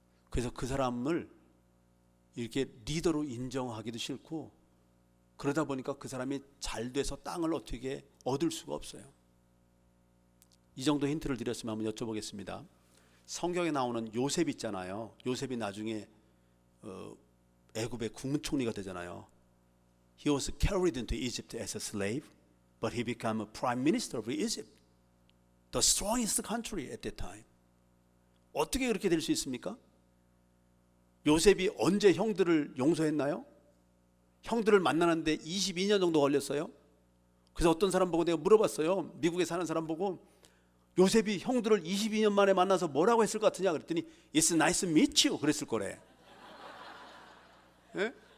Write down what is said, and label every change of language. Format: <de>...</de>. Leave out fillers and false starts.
<ko>그래서 그 사람을 이렇게 리더로 인정하기도 싫고, 그러다 보니까 그 사람이 잘 돼서 땅을 어떻게 얻을 수가 없어요. 이 정도 힌트를 드렸으면 한번 여쭤보겠습니다. 성경에 나오는 요셉 있잖아요. 요셉이 나중에 애굽의 국무총리가 되잖아요.</ko> <en>He was carried into Egypt as a slave, but he became a prime minister of Egypt, the strongest country at that time.</en> <ko>어떻게 그렇게 될 수 있습니까? 요셉이 언제 형들을 용서했나요? 형들을 만나는데 22년 정도 걸렸어요. 그래서 어떤 사람 보고 내가 물어봤어요. 미국에 사는 사람 보고 요셉이 형들을 22년 만에 만나서 뭐라고 했을 것 같으냐 그랬더니</ko> <en>It's nice to meet you</en> <ko>그랬을 거래. 예?</ko>